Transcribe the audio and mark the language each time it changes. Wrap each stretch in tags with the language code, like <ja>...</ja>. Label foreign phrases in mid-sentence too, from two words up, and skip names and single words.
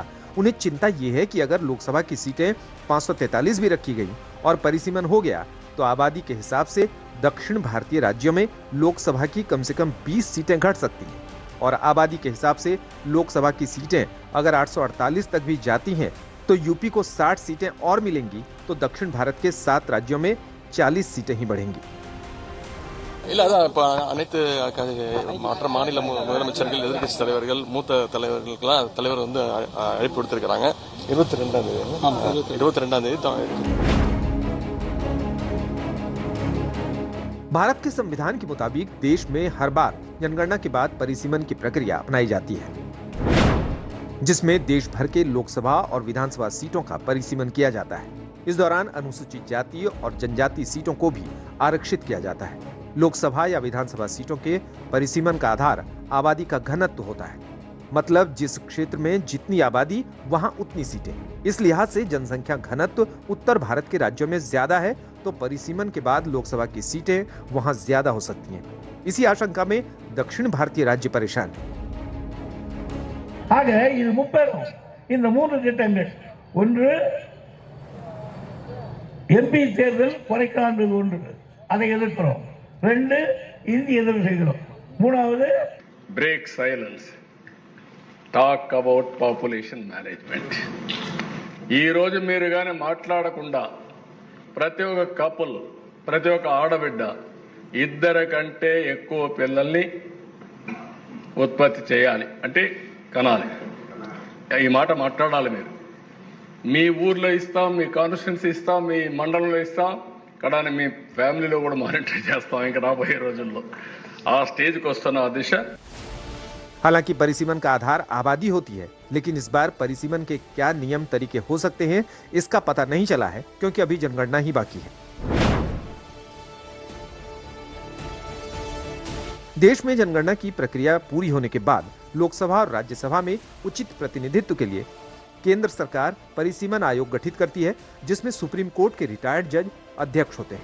<hi>उन्हें चिंता ये है कि अगर लोकसभा की सीटें 543 भी रखी गई और परिसीमन हो गया तो आबादी के हिसाब से दक्षिण भारतीय राज्यों में लोकसभा की कम से कम 20 सीटें घट सकती हैं और आबादी के हिसाब से लोकसभा की सीटें अगर 848 तक भी जाती हैं तो यूपी को 60 सीटें और मिलेंगी, तो दक्षिण भारत के 7 राज्यों में 40 सीटें ही बढ़ेंगी।</hi> <ta>இல்ல அதான் இப்ப அனைத்து மற்ற மாநில முதலமைச்சர்கள், எதிர்க்கட்சி தலைவர்கள், மூத்த தலைவர்களுக்கெல்லாம் தலைவர் வந்து அழைப்பு கொடுத்திருக்காங்க 22ஆம் தேதி।</ta> <hi>भारत के संविधान के मुताबिक देश में हर बार जनगणना के बाद परिसीमन की प्रक्रिया अपनाई जाती है, जिसमें देश भर के लोकसभा और विधानसभा सीटों का परिसीमन किया जाता है। इस दौरान अनुसूचित जाति और जनजाति सीटों को भी आरक्षित किया जाता है। लोकसभा या विधानसभा सीटों के परिसीमन का आधार आबादी का घनत्व होता है, मतलब जिस क्षेत्र में जितनी आबादी वहां उतनी सीटें। इस लिहाज से जनसंख्या घनत्व उत्तर भारत के राज्यों में ज्यादा है, तो परिसीमन के बाद लोकसभा की सीटें वहां ज्यादा हो सकती हैं। इसी आशंका में दक्षिण भारतीय राज्य परेशान है।</hi> <ta>ஆக இது முப்பெரும் இந்த 3 திட்டங்கள், ஒன்று எம்பி தேர்தல் குறைக்காண்பது ஒன்று, அதை எதிர்க்கிறோம். 2 இந்தி எதிர்ப்பு செய்கிறோம். 3வது</ta> <en>break silence, talk about population management.</en> <te>ఈ రోజు మీరు గాని మాట్లాడకుండా ప్రతి ఒక్క కపుల్, ప్రతి ఒక్క ఆడబిడ్డ ఇద్దరు కంటే ఎక్కువ పిల్లల్ని ఉత్పత్తి చేయాలి అంటే కనాలి. ఈ మాట మాట్లాడాలి మీరు. మీ ఊర్లో ఇస్తాం, మీ కాన్స్టిట్యున్సీ ఇస్తాం, మీ మండలంలో ఇస్తాం, కడాని మీ ఫ్యామిలీలో కూడా మానిటర్ చేస్తాం ఇంకా రాబోయే రోజుల్లో. ఆ స్టేజ్కి వస్తున్న ఆ దిశ.</te> <hi>हालांकि परिसीमन का आधार आबादी होती है, लेकिन इस बार परिसीमन के क्या नियम तरीके हो सकते हैं इसका पता नहीं चला है, क्योंकि अभी जनगणना ही बाकी है। देश में जनगणना की प्रक्रिया पूरी होने के बाद लोकसभा और राज्यसभा में उचित प्रतिनिधित्व के लिए केंद्र सरकार परिसीमन आयोग गठित करती है, जिसमें सुप्रीम कोर्ट के रिटायर्ड जज अध्यक्ष होते हैं।</hi>